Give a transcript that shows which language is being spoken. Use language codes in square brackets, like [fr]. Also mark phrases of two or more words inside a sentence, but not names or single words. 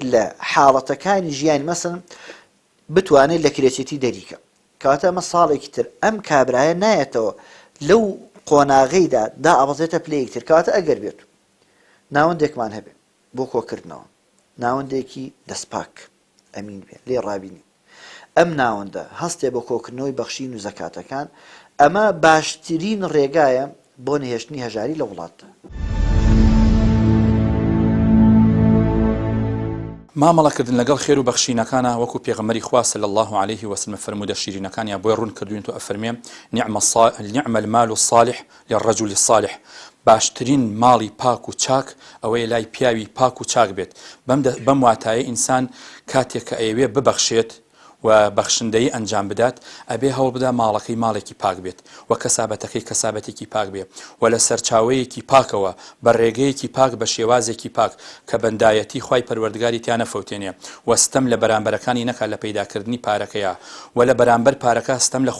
[ckb] لە حاڵەتەکانی ژیانی مەسەلەن بتوانێت لە کرێچێتی دەریکە کاتە ئەمە ساڵێکی تر ئەم کابرایە نایەتەوە لەو قۆناغەیدا دا ئەبەزێتە پلەیەک تر کاتە ئەگەر بێت ناوەندێکمان هەبێ بۆ کۆکردنەوە ناوەندێکی دەستپاک ئەمین بێ لێ ڕابینی ئەم ناوەندە هەستێ بۆ کۆکردنەوەی بەخشین و زەکاتەکان ئەمە باشترین ڕێگایە بۆ نهێشتنی هەژاری لە وڵاتدا مامەڵەکردن لەگەڵ خێر و بەخشینەکانە وەکو پێغەمبەری خوا [ar] صلی الله عليه وسلم [ckb] فەرموودە شیرینەکانیان بۆی ڕوون کردوین تو ئەفەرمێ [ar] نعم المال الصالح للرجل الصالح [ckb] باشترین ماڵی پاک و چاک ئەوەیە لای پیاوی پاک و چاک بێت بەم واتایە ئینسان کاتێک کە ئەیەوێ ببەخشێت و بەخشندەی ئەنجام بدات ئەبێ هەوڵ بدا ماڵەکەی ماڵێکی پاک بێت و کەسابەتەکەی کەسابەتێکی پاک بێت و لە سەرچاوەیەکی پاکەوە بە ڕێگەیەکی پاک بە شێوازێکی پاک کە بەندایەتی خوای پەروەردگاری تیانە فەوتێنێ و ستەم لە بەرامبەرەکانی نەکا لە پەیداکردنی پارەکەیە و لە بەرامبەر پارەکە ستەم لە